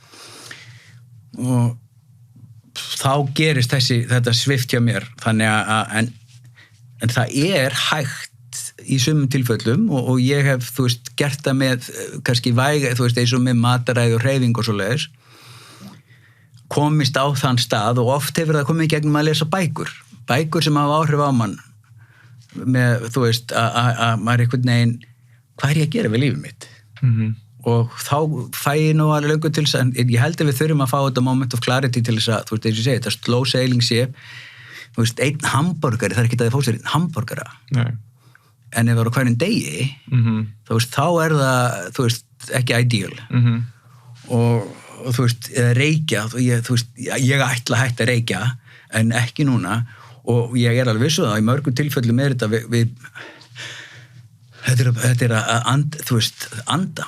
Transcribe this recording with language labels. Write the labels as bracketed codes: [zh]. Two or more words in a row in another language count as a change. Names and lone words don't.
[is] og þá gerist þetta svift hjá mér, þannig að en það er hægt í sumum tilfellum og ég hef, þú veist, gert það með kannski væga, þú veist, eins og með mataræði og hreyfing og svoleiðis komist á þann stað og oft hefur það komið í gegnum að lesa bækur sem hafa áhrif á mann með, þú veist, að maður einhvern veginn, hvað er ég að gera við lífið mitt? Og þá fæ ég nú alveg löngu til þess að ég held að við þurfum að fá þetta [en] moment of clarity [is] til þess að, þú veist, eins og ég segi, þetta [en] slow sailing ship, [is] þú veist, einn hamborgari, það er ekki að þið fóð sér einn hamborgara. Nei. En ef það eru hverjum degi, þú veist, þá er það, þú veist, ekki ideal. Og þú veist, eða reykja, þú veist, ég ætla að hætta að reykja, en ekki núna, og ég er alveg vissu það, í mörgum tilfellum er þetta þetta er að þú veist, anda.